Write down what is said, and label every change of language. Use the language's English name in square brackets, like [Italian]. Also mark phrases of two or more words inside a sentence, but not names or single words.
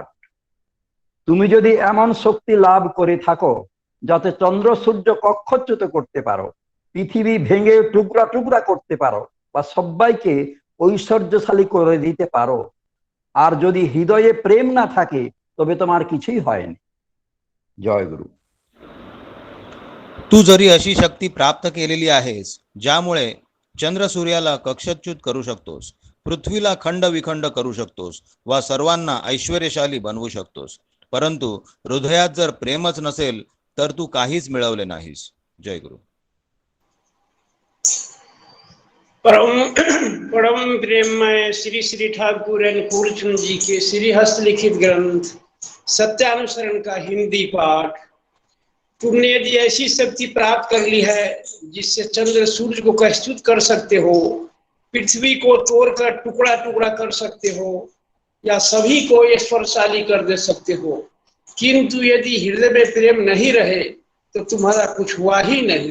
[Bangla] তুমি যদি এমন শক্তি লাভ করে থাকো যাতে চন্দ্র সূর্য কক্ষচ্যুত করতে পারো, পৃথিবী ভেঙে টুকরা টুকরা করতে পারো বা সবাইকে ঐশ্বর্যশালী করে দিতে পারো, আর যদি হৃদয়ে প্রেম না থাকে তবে তোমার কিছুই হয়নি। জয় গুরু। [Marathi] तू जरी अशी शक्ती प्राप्त केलेली आहेस ज्यामुळे चंद्र सूर्याला कक्षच्युत करू शकतोस, पृथ्वीला खंड विखंड करू शकतोस वा सर्वांना ऐश्वर्यशाली बनवू शकतोस, परंतु हृदयात जर प्रेमच नसेल तर तू काहीच मिळवले नाहीस। जय गुरु। [Hindi] परम प्रेममय श्री श्री ठाकुर अनुकूल चंद्र जी के श्री हस्तलिखित ग्रंथ सत्यानुसरण का हिंदी पाठ। तुमने यदि ऐसी शक्ति प्राप्त कर ली है जिससे चंद्र सूर्य को कष्ट कर सकते हो, पृथ्वी को तोड़कर टुकड़ा टुकड़ा कर सकते हो, या सभी को स्पर्शशाली कर दे सकते हो, किंतु यदि हृदय में प्रेम नहीं रहे तो तुम्हारा कुछ हुआ ही नहीं।